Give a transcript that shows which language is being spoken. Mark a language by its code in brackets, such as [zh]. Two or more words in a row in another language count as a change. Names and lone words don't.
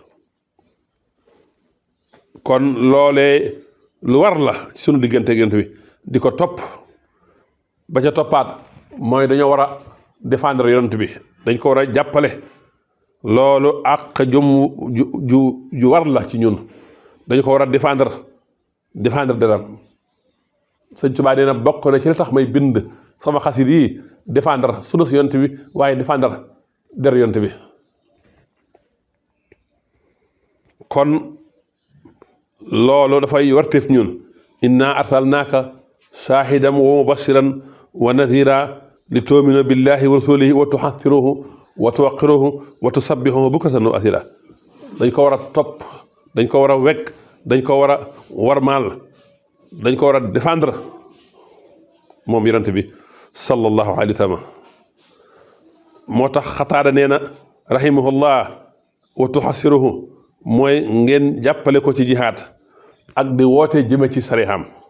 [wo] kon loolee lu war la ci sunu diggante ak yonent bi di ko topp ba ca toppaat mooy dañoo war a défendre yonent bi dañ ko war a jàppale loolu ak jom ju war la ci ñun dañu ko war a défendre deram sëñ Tuubaa nee na bokk na ci li tax may bind sama xasit yi défendre sunu si yonent bi waaye défendre der yonent bi kon loolu dafay warteef ñun [ar] إنا أرسلناك شاهدا ومبشرا ونذيرا لتؤمنوا بالله ورسوله و تعزروه وتوقروه وتسبحوه بكرة وأصيلا [wo] dañ ko war a topp dañ ko war a wekk dañ ko war a warmaal dañ ko war a défendre moom yonent bi [ar] صلى الله عليه وسلم [wo] moo tax Xataada nee na [ar] رحمه الله وتعزروه [wo] mooy ngeen jàppale ko ci jihaad ak di woote jëme ci sarixam